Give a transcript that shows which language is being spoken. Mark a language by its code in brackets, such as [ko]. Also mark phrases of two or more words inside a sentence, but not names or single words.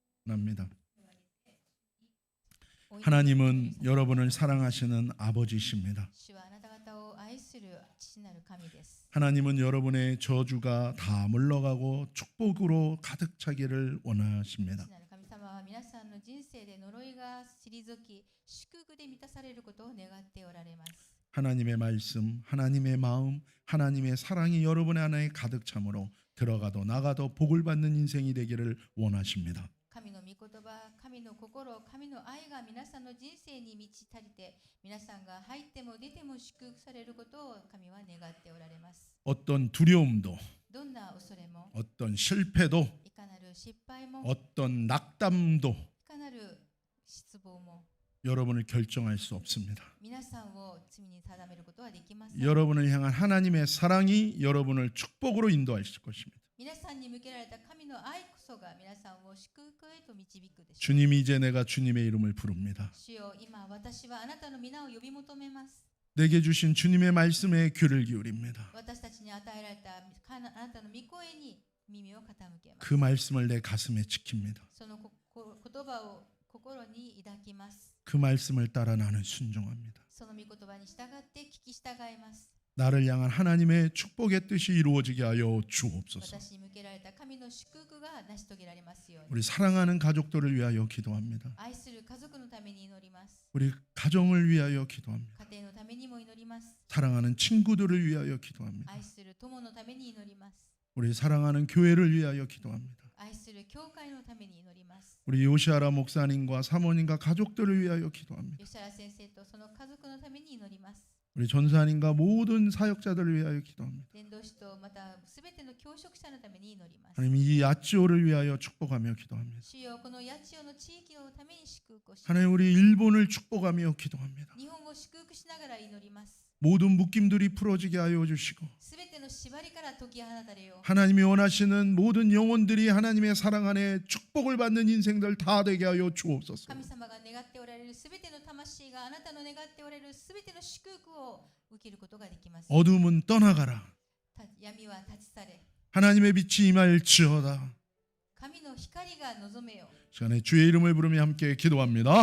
[ko] 합니다. 하나님은 여러분을 사랑하시는 아버지십니다. [ja] 主はあなた方を愛する父なる神です。 [ko] 하나님은 여러분의 저주가 다 물러가고 축복으로 가득 차기를 원하십니다. [ja] 父なる神様は皆さんの人生で呪いが退き、祝福で満たされることを願っておられます。 [ko] 하나님의 말씀, 하나님의 마음, 하나님의 사랑이 여러분의 안에 가득 참으로 들어가도 나가도 복을 받는 인생이 되기를 원하십니다. [ja] 神の御言葉、神の心、神の愛が皆さんの人生に満ち足りて、皆さんが入っても出ても祝福されることを神は願っておられます。 [ko] 어떤 두려움도, [ja] どんな恐れも、 [ko] 어떤 실패도, [ja] いかなる失敗も、 [ko] 어떤 낙담도 [ja] いかなる失望も、 [ko] 여러분을 결정할 수 없습니다. [ja] 皆さんを罪に定めることはできません。 [ko] 여러분을 향한 하나님의 사랑이 여러분을 축복으로 인도하실 것입니다. [ja] 皆さんに向けられた神の愛こそが皆さんを祝福へと導くでしょう。 [ko] 주님, 이제 내가 주님의 이름을 부릅니다. [ja] 主よ、今私はあなたの皆を呼び求めます。 [ko] 내게 주신 주님의 말씀에 귀를 기울입니다. [ja] 私たちに与えられたあなたの御声に耳を傾けます。 [ko] 그 말씀을 내 가슴에 지킵니다. [ja] その言葉を心に抱きます。 [ko] 그 말씀을 따라 나는 순종합니다. [ja] その御言葉に従って聞き従います。 [ko] 나를 향한 하나님의 축복의 뜻이 이루어지게 하여 주옵소서. [ja] 私に向けられた神の祝福が成し遂げられますように。 [ko] 우리 사랑하는 가족들을 위하여 기도합니다. [ja] 愛する家族のために祈ります。 [ko] 우리 가정을 위하여 기도합니다. [ja] 家庭のためにも祈ります。 [ko] 사랑하는 친구들을 위하여 기도합니다. [ja] 愛する友のために祈ります。 [ko] 우리 사랑하는 교회를 위하여 기도합니다. [ja] 愛する教会のために祈ります。 [ko] 우리 요시아라 목사님과 사모님과 가족들을 위하여 기도합니다. [ja] 吉原先生とその家族のために祈ります。 [ko] 우리 전사님과 모든 사역자들을 위하여 기도합니다. [ja] 伝道師とまたすべての教職者のために祈ります。 [ko] 하나님, 이 야찌오를 위하여 축복하며 기도합니다. [ja] 主よ、この八千代の地域のために祝福をします。 [ko] 하나님, 우리 일본을 축복하며 기도합니다. [ja] 日本を祝福しながら祈ります。 [ko] 모든 묶임들이 풀어지게 하여 주시고 [ja] すべての縛りから解き放たれよう。 [ko] 하나님이 원하시는 모든 영혼들이 하나님의 사랑 안에 축복을 받는 인생들 다 되게 하여 주옵소서. [ja] 神様が願っておられるすべての魂があなたの願っておられるすべての祝福を受けることができます。 [ko] 어둠은 떠나가라. [ja] 闇は立ち去れ。 [ko] 하나님의 빛이 임할지어다. [ja] 神の光が望めよ。 [ko] 시간에 주의 이름을 부르며 함께 기도합니다.